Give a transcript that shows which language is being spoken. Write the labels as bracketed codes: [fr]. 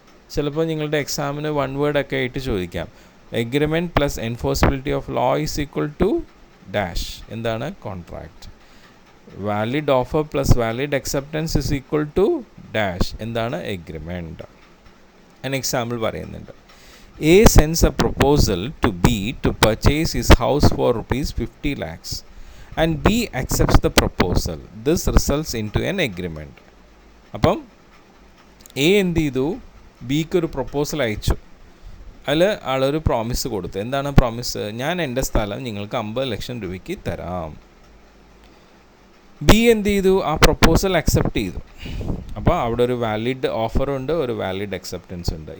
[ml] ചിലപ്പോൾ നിങ്ങളുടെ എക്സാമിന് വൺ വേർഡൊക്കെ ആയിട്ട് ചോദിക്കാം. [en] Agreement plus enforceability of law is equal to dash. [ml] എന്താണ് contract. [en] Valid offer plus valid acceptance is equal to dash. [ml] എന്താണ് എഗ്രിമെൻറ്റ്. an എക്സാമ്പിൾ പറയുന്നുണ്ട്. [en] A sends a proposal to B to purchase his house for rupees 50 lakhs and B accepts the proposal. This results into an agreement. [ml] അപ്പം A എന്ത് ചെയ്തു, ബിക്ക് ഒരു proposal അയച്ചു. അതിൽ ആളൊരു പ്രോമിസ് കൊടുത്തു. എന്താണ് പ്രോമിസ്, ഞാൻ എൻ്റെ സ്ഥലം നിങ്ങൾക്ക് 50 ലക്ഷം രൂപയ്ക്ക് തരാം. ബി എന്ത് ചെയ്തു, ആ പ്രൊപ്പോസൽ അക്സെപ്റ്റ് ചെയ്തു. അപ്പോൾ അവിടെ ഒരു വാലിഡ് ഓഫറുണ്ട്, ഒരു വാലിഡ് അക്സെപ്റ്റൻസ് ഉണ്ട്.